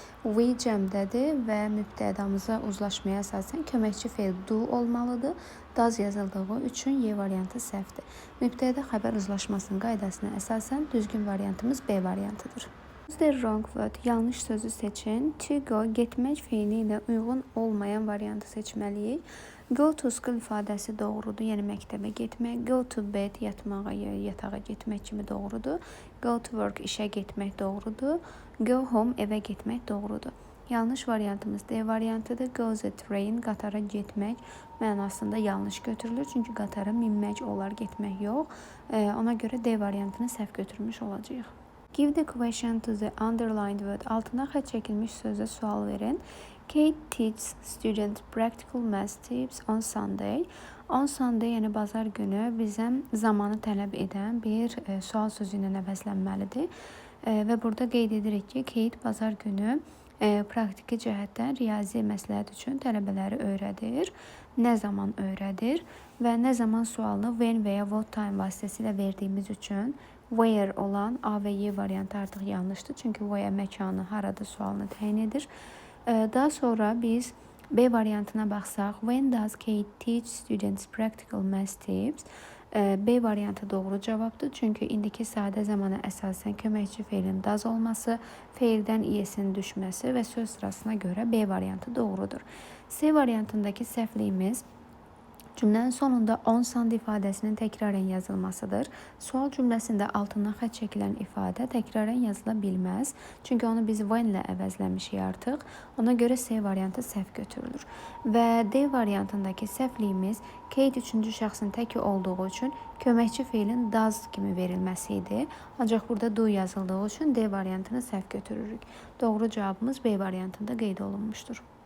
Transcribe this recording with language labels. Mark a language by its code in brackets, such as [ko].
[az] We cəmdədir və mübtədamıza uzlaşmaya əsasən köməkçi feil do olmalıdır. Does yazıldığı üçün Y variantı səhvdir. Mübtədə xəbər uzlaşmasının qaydasına əsasən düzgün variantımız B variantıdır. [en] The wrong word, [az] yanlış sözü seçin. To go, getmək feili ilə uyğun olmayan variantı seçməliyik. [en] Go to school [az] ifadəsi doğrudur, yəni məktəbə getmək. [en] Go to bed, [az] yatmağa, yatağa getmək kimi doğrudur. [en] Go to work, [az] işə getmək doğrudur. [en] Go home, [az] evə getmək doğrudur. Yanlış variantımız D variantıdır. [en] Go the train, [az] qatara getmək mənasında yanlış götürülür. Çünki qatara minmək olar, getmək yox. Ona görə D variantını səhv götürmüş olacağıq. [en] Give the question to the underlined word. [az] Altına xətt çəkilmiş sözə sual verin. [en] Kate teaches students practical math tips on Sunday. On Sunday, [az] yəni bazar günü bizə zamanı tələb edən bir sual sözü ilə əvəzlənməlidir. Və burada qeyd edirik ki, Kate bazar günü praktiki cəhətdən riyazi məsləhət üçün tələbələri öyrədir. Nə zaman öyrədir və nə zaman sualını when və ya [en] what time [az] vasitəsilə verdiyimiz üçün where olan A və Y variantı artıq yanlışdır. Çünki where məkanı, harada sualını təyin edir. Daha sonra biz B variantına baxsaq, [en] when does Kate teach students practical math tips? [az] B variantı doğru cavabdır. Çünki indiki sadə zamana əsasən köməkçi feilin does olması, feildən iyesinin düşməsi və söz sırasına görə B variantı doğrudur. C variantındakı səhvliyimiz cümlənin sonunda [en] on Sunday [az] ifadəsinin təkrarən yazılmasıdır. Sual cümləsində altından xətt çəkilən ifadə təkrarən yazıla bilməz. Çünki onu biz when ilə əvəzləmişik artıq. Ona görə C variantı səhv götürülür. Və D variantındakı səhvliyimiz Kate üçüncü şəxsin təki olduğu üçün köməkçi feilin does kimi verilməsi idi. Ancaq burada do yazıldığı üçün D variantını səhv götürürük. Doğru cavabımız B variantında qeyd olunmuşdur.